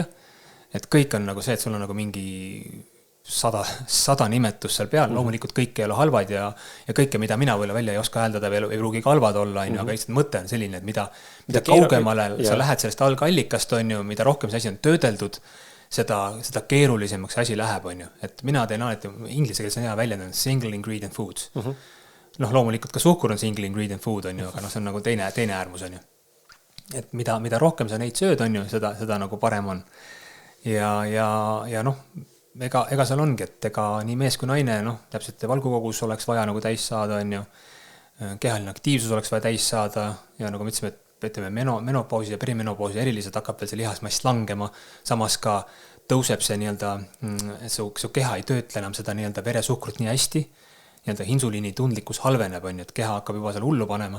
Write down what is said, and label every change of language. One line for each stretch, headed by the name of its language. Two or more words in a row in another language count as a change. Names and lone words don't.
Estonian: Et kõik on nagu see, et sul on nagu mingi 100 nimetus seal peal, loomulikult kõik ei ole halvad ja kõike, mida mina välja ei oska hääldada veel, ei pruugi halvad olla, aga lihtsalt mõte on selline, et mida kaugemale sa lähed sellest algallikast, mida rohkem see asi on töödeldud, seda keerulisemaks asi läheb, et mina teen alati, inglise keeles on hea väljendada
English: single ingredient foods.
Estonian: Loomulikult ka suhkur on
English: single ingredient food,
Estonian: aga see on nagu teine äärmus, et mida rohkem sa neid sööd, seda nagu parem on. Ja ega seal ongi, et ega nii mees kui naine, täpselt valgukogus oleks vaja nagu täis saada, kehaline aktiivsus oleks vaja täis saada ja nagu me ütleme, menopausi ja perimenopausi eriliselt hakkab veel see lihasmass langema, samas ka tõuseb see nii-öelda, su keha ei töötle enam seda nii-öelda veresuhkrut nii hästi nii-öelda insuliini tundlikkus halveneb, on ju, et keha hakkab juba seal hullu panema.